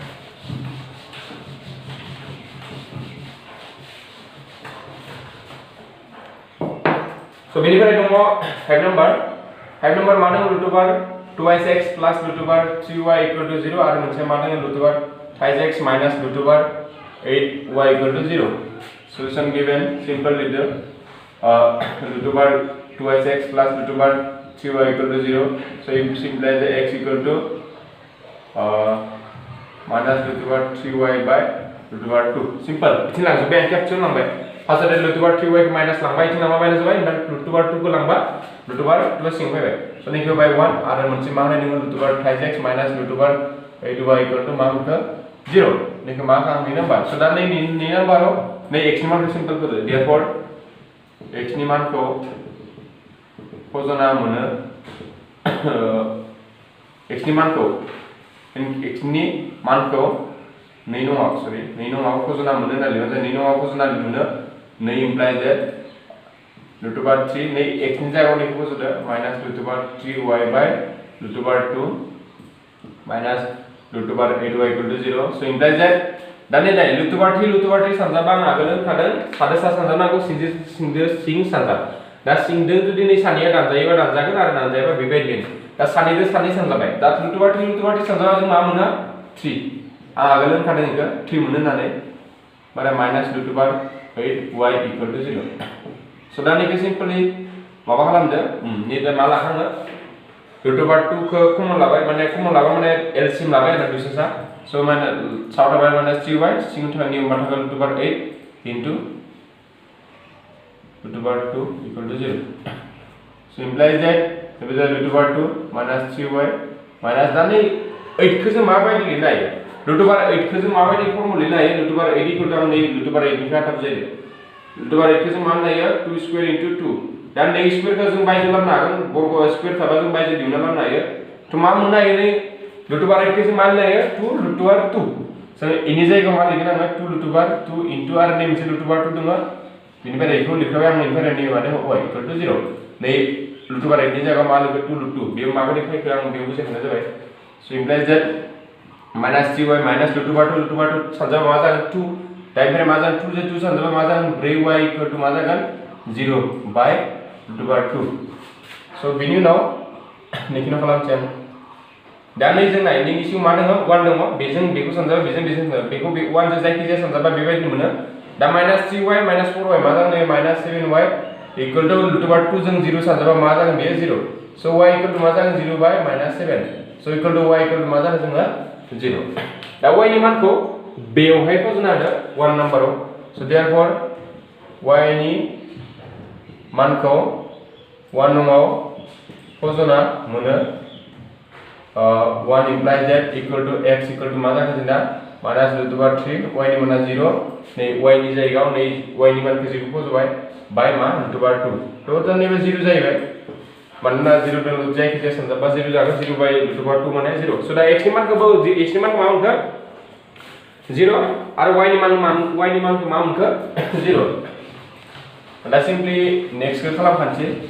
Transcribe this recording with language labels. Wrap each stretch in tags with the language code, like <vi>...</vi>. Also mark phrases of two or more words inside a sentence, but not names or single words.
<brx>so बेनिफ्राय दङ 5 नाम्बार मा दङ</brx> <en>√2x plus √3y = 0</en> <brx>आरो मोनसे मा दङ</brx> <en>√5x minus √8y = 0 solution given simple</en> <brx>लिरदो</brx> <en>√2x plus √3y = 0 so it implies that x = minus √3y/√2 simple</en> <brx>इथिं लांजोबबाय आं कैप्चर लांबाय फार्स्ट √3y खौ माइनास लांबाय इथिं नामा माइनास जाबाय ओमफ्राय √2 खौ लांबा √2 सिं फैबाय so निखौ बाय 1 आरो मोनसे मा होनाय दङ</brx> <en>√5x minus √8y</en> <brx>= मा मोनखो 0 निखौ मा खालाम नै नाम्बार so दा नै नाम्बाराव नै x नि मानखौ सिम्पल करो therefore x नि मानखौ फजना मोनो x नि मानखौ 2 नङा फजना मोनो ना लिरनो 2 नङा फजना मोनो 2</brx> <en>implies that</en> <brx>√3 नै x नि जायगायाव निखौ फजदो</brx> <en>-√3y/√2 minus √8y</en> <brx>= 0</brx> <en>so implies that</en> <brx>दा नै √3 सानजाबा आं आगोल होनखादों सादे सा सानजानांगौ सिं सानजा दा सिंदों जुदि नै सानैया दानजायोबा दानजागोन आरो दानजायाबा बेबायदिनो दा सानैदों सानै सानजाबाय दा √3 सानजाबा जों मा मोनो 3 आं आगोल होनखादों इखो 3 मोनो होननानै बारा -√8y = 0 so दा नैखौ सिम्पली माबा खालामदो नै दा मा लाखाङो √2 खौ कमन लाबाय माने एलसीएम लाबाय आरो दुइसा so माने साउथ थाबाय -3y सिं थाबाय नियम बाथाखौ √8 into</brx> <en>√2 = 0 so implies that √2 - 3y minus</en> <brx>दा नै 8 खौ जों माबायदि लिरनो हायो √8 खौ जों माबायदि फर्मुला लिरनो हायो √8 = आं नै √8 निफ्राय थाब जायो √8 खौ जों मा होनो हायो 2</brx> <en>square into</en> <brx>2 दा नै स्क्वायर खौ जों बायजो लाबनो हागोन बर्ग स्क्वायर थाबा जों बायजो दिहुनना लाबनो हायो तो मा मोननो हायो नै √8 खौ जों मा लिरनो हायो 2 so इनि जायगायाव मा लिरगोन आं 2 into आरो नै मोनसे √2 दङ बिनिफ्राय बेखौ लिरखाबाय आं निफ्राय नै माने y = 0 नै √8 नि जायगायाव मा लिरगोन 2 बेयाव माबायदि फैखो आं बेयाव बुजायखानाय जाबाय</brx> <en>so implies that -3y minus √2</en> <brx>सानजाबा मा जागोन 2 दा इनिफ्राय मा जागोन 2 जो 2 सानजाबा मा जागोन 4y = मा जागोन 0/√2 so बिनि उनाव नैखिनो खालामसै आं दा नै जों नाय नैनि सिङाव मा दङ 1 दङ बेजों बेखौ सानजाबा बेजों बेखौ 1 जों जायखि जाया सानजाबा बेबायदि मोनो दा -3y - 4y मा जागोन -7y = √2 जों 0 सानजाबा मा जागोन बेयो 0 so y = मा जागोन 0/-7</brx> <en>so equal to y equal to</en> <brx>मा जागोन जोंहा 0 दा y नि मानखौ बेयावहाय फज'ना होदो 1 नाम्बाराव</brx> <en>so therefore</en> <brx>y नि मानखौ 1 नङाव फज'ना मोनो</brx> <en>1 implies that equal to x equal to</en> <brx>मा जागोन जोंना</brx> <en>minus root over 3 y</en> <brx>नि माना 0 नै y नि जायगायाव नै y नि मानखौ 0 फज'बाय by मा</brx> <en>root over 2</en> <brx>थ' नैबे 0 जाहैबाय मानोना 0 दों root जायखिजाया सानजाबा 0 जागोन</brx> <en>0 by root over 2</en> <brx>माने 0 so दा x नि मानखौबो x नि मानखौ मा मोनखो 0 आरो y नि मानखौ मा मोनखो 0 दा सिम्पली नेक्स्ट खौ खालामखानोसै</brx>